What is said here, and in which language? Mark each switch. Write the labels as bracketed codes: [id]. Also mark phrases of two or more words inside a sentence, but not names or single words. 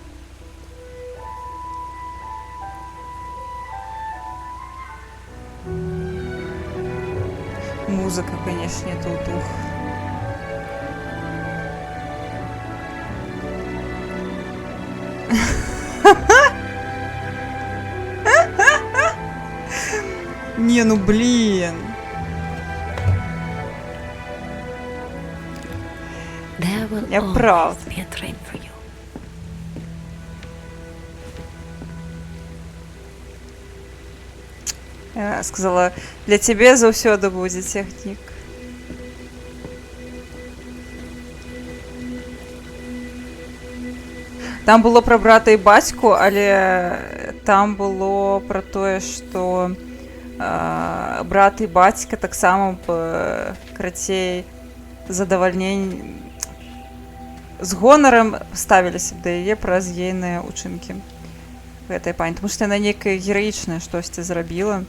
[be] Музыка, канешне, тут ух. [ru] Не, ну блин. [en] There will [ru] Я [en] always [ru] прав. [en] be a train for you. [be] Сказала, для цябе заўсёды будзе цягнік. Там было пра брата і бацьку, але там было пра тое, што брат і бацька таксама б карацей задавальнень з гонарам ставіліся б да яе праз ейныя ўчынкі гэтай пані, тому што яна нейкае гераічнае штосьці зрабіла.